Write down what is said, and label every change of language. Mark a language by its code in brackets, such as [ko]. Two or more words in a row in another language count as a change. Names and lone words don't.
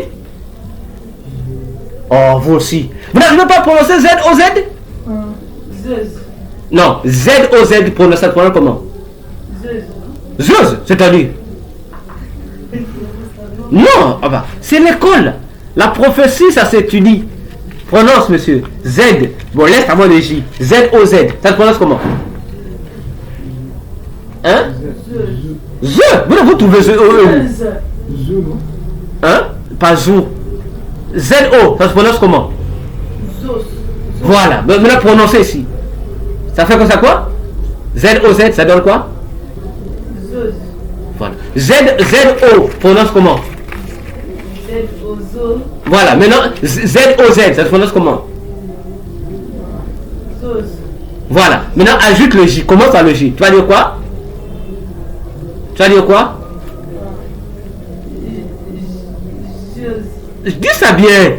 [fr] Oh, vous aussi. Vous n'arrivez pas à prononcer Z-O-Z? Non, Z-O-Z, prononce ça comment? Zeus, c'est-à-dire? Non, ah bah, c'est l'école. La prophétie, ça s'étudie. Prononce, monsieur. Z. Bon, laisse à moi le J. Z-O-Z. Ça se prononce comment? Hein? Z. Vous trouvez Z-O-E. Hein? Pas Zou. Z-O. Ça se prononce comment? Voilà. Maintenant, prononcez ici. Ça fait comme ça quoi? Z-O-Z, ça donne quoi? Voilà. Z-O. Prononce comment? Voilà, maintenant Z-O-Z, ça se prononce comment? Voilà, maintenant ajoute le J, commence par le J. Tu vas dire quoi? Tu vas dire quoi? Dis ça bien.